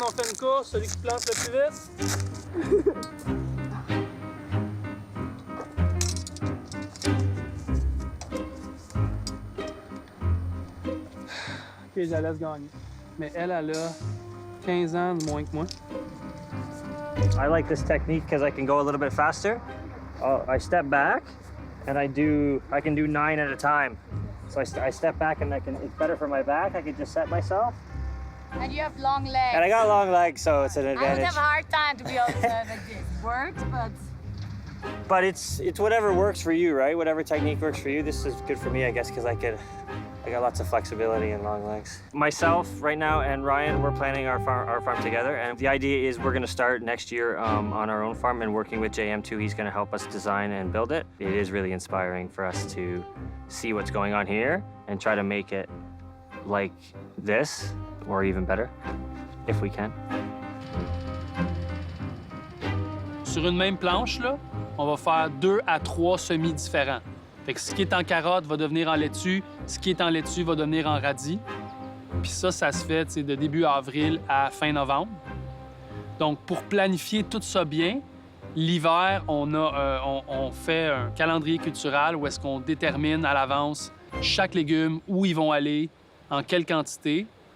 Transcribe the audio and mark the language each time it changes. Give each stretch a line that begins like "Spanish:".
French: On fait une course, celui qui plante le plus vite? OK, je la laisse gagner. Mais elle a 15 ans de moins que moi.
English: I like this technique because I can go a little bit faster. I step back and I can do 9 at a time. So I step back and it's better for my back. I can just set myself. And you have long legs. And I got long legs, so it's an I would advantage. have a hard time to be able to like this. Works, but But it's whatever works for you, right? Whatever technique works for you. This is good for me, I guess, because I got lots of flexibility and long legs. Myself, right now, and Ryan, we're planning our farm together, and the idea is we're going to start next year on our own farm and working with JM2. He's going to help us design and build it. It is really inspiring for us to see what's going on here and try to make it like this or even better, if we can.
French: Sur une même planche, là, on va faire 2 à 3 semis différents. Fait que ce qui est en carotte va devenir en laitue, ce qui est en laitue va devenir en radis. Puis ça se fait de début avril à fin novembre. Donc, pour planifier tout ça bien, l'hiver, on fait un calendrier cultural où est-ce qu'on détermine à l'avance chaque légume, où ils vont aller, en quelle quantité.